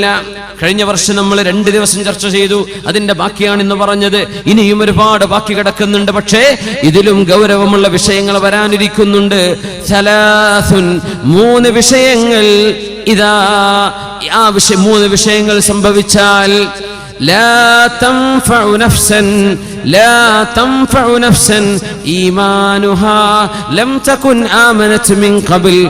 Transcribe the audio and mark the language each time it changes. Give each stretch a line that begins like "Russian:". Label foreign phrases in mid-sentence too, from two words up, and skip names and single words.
Malayalam: കഴിഞ്ഞ വർഷം നമ്മൾ 2 ദിവസം ചർച്ച ചെയ്തു. അതിന്റെ ബാക്കിയാണ് ഇന്ന് പറഞ്ഞത്. ഇനിയും ഒരുപാട് ബാക്കി കിടക്കുന്നുണ്ട്. പക്ഷേ ഇതിലും ഗൗരവമുള്ള വിഷയങ്ങൾ വരാനിരിക്കുന്നുണ്ട്. 3 വിഷയങ്ങൾ. ഇതാ ആ 3 വിഷയങ്ങൾ സംഭവിച്ചാൽ
Arabic: لا تنفع نفسا إيمانها لم تكن آمنت من قبل